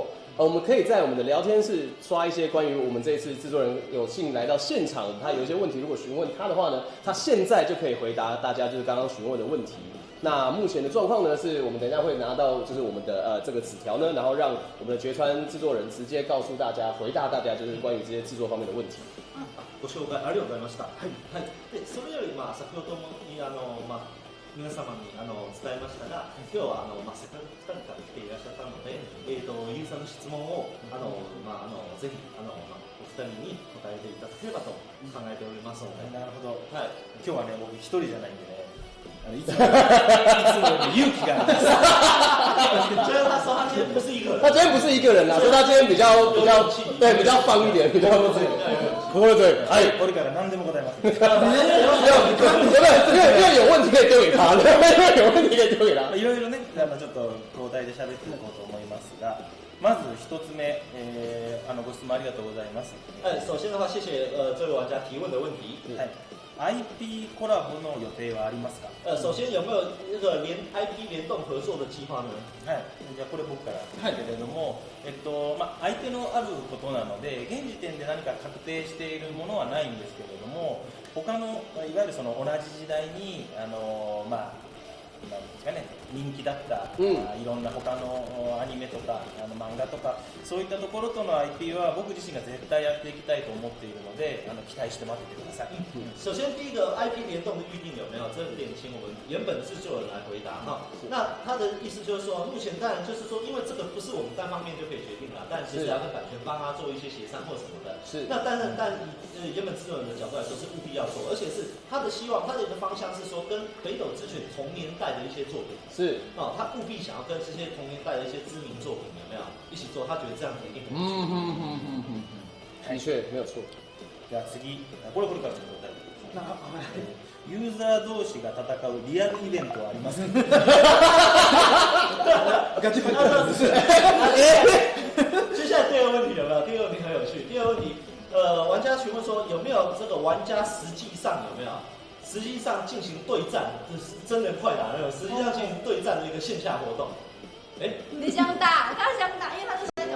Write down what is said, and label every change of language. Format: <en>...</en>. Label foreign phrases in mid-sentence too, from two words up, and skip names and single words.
<zh>我们可以在我们的聊天室刷一些关于我们这一次制作人有幸来到现场，他有一些问题，如果询问他的话呢，他现在就可以回答大家就是刚刚询问的问题。那目前的状况呢，是我们等一下会拿到就是我们的这个纸条呢，然后让我们的绝川制作人直接告诉大家，回答大家就是关于这些制作方面的问题。</zh> <ja>ご紹介ありがとうございました。はい。で、それより先ほども皆様に伝えましたが、今日はせっかく2人から来ていらっしゃったので、ユーザーの質問をぜひお二人に答えていただければと考えておりますので。なるほど。はい。今日はね僕一人じゃないんでね。いつもより勇気があります。</ja> <zh>虽然他说他今天不是一个人，他今天不是一个人啦，所以他今天比较放一点，比较不会对，</zh> <ja>これから何でも答えます。</ja> <zh>因为有问题可以丢给他，有问题可以丢给他。</zh> <ja>いろいろねちょっと交代で喋っていこうと思いますが、まず一つ目、ご質問ありがとうございます。</ja> <zh>首先的话，谢谢这位玩家提问的问题。</zh> <ja>IP コラボの予定はありますか？</ja> <zh>首先有没有那个IP 联动合作的计划呢？</zh> <ja>はい。じゃあこれ僕からですけれども、相手のあることなので現時点で何か確定しているものはないんですけれども、他のいわゆるその同じ時代になんですかね、人気だった、いろんな他のアニメとか漫画とかそういったところとの IP は僕自身が絶対やっていきたいと思っているので期待して待っててください。</ja> <zh>首先第一个 IP 联动的预定有没有？这个点请我们原本制作人来回答哈。那他的意思就是说，目前当然就是说，因为这个不是我们单方面就可以决定的，但其实要跟版权方做一些协商或什么的。是。那但以原本制作人的角度来说，是务必要做，而且是他的希望，他的一个方向是说，跟北斗之拳同年代的一些作品。是他务必想要跟这些同年代的一些知名作品有没有一起做？他觉得这样子一定很不错。的确没有错。</zh> <ja>じゃあ次、これからちょっと答えてください。ユーザー同士が戦うリアルイベントはありますか？ガチパチ</ja> <zh>接下来第二个问题有没有？第二个问题很有趣。第二个问题，玩家询问说有没有这个玩家实际上进行对战，就是真人快打那种，实际上进行对战的一个线下活动。你想打，他想打，因为他是</zh>